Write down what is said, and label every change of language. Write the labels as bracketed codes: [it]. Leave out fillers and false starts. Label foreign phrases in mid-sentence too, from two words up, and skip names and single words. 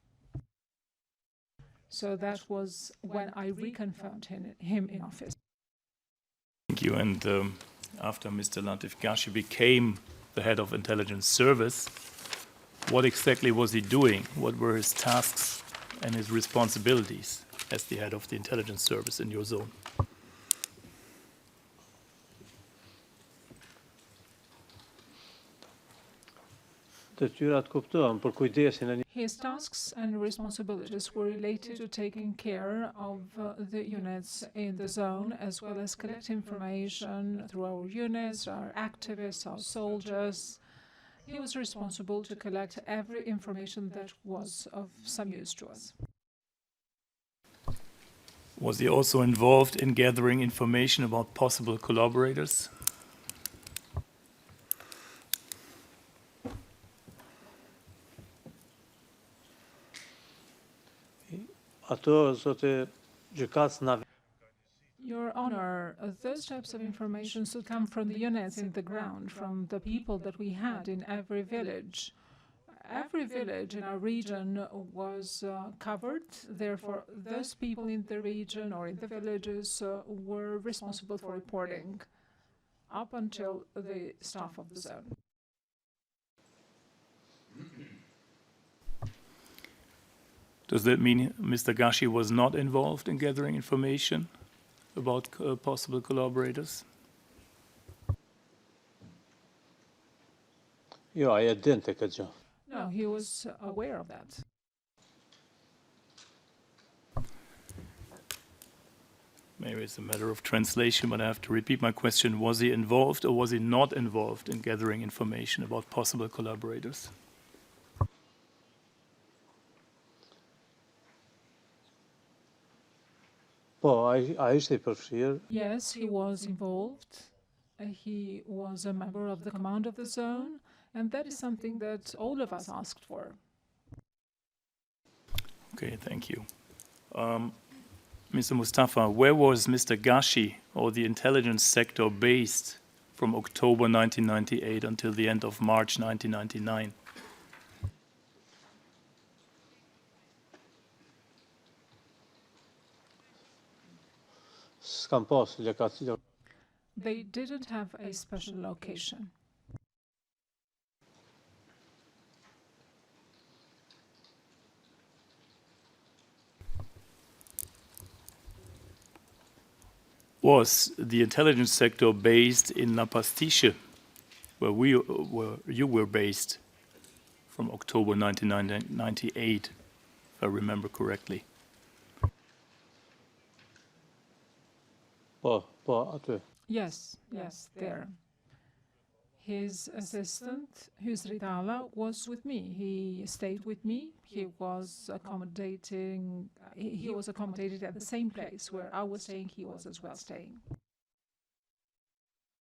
[en] So that was when I reconfirmed him in office. Thank you. And after Mr. Latif Gashi became the head of intelligence service, what exactly was he doing? What were his tasks and his responsibilities as the head of the intelligence service in your zone? [sq] detyrat kuptuan për kujdesin e [en] His tasks and responsibilities were related to taking care of the units in the zone, as well as collect information through our units, our activists, our soldiers. He was responsible to collect every information that was of some use to us. Was he also involved in gathering information about possible collaborators? [sq] ato zote gjykatës na [en] Your Honor, those types of information should come from the units in the ground, from the people that we had in every village. Every village in our region was covered. Therefore, those people in the region or in the villages were responsible for reporting up until the staff of the zone. Does that mean Mr. Gashi was not involved in gathering information about possible collaborators? [sq] jo, ai e dinte këtë gjë. [en] No, he was aware of that. Maybe it's a matter of translation, but I have to repeat my question. Was he involved or was he not involved in gathering information about possible collaborators? [sq] Po, ai ishte I përfshirë. [en] Yes, he was involved. He was a member of the command of the zone, and that is something that all of us asked for. Okay, thank you. Mr. Mustafa, where was Mr. Gashi or the intelligence sector based from October 1998 until the end of March 1999? [sq] S'kam pas lokacion. [en] They didn't have a special location. Was the intelligence sector based in La Pastiche, where you were based from October 1998, if I remember correctly? [sq] Po, aty. [en] Yes, there. His assistant, Husri Dala, was with me. He stayed with me. He was accommodated at the same place where I was staying. He was as well staying.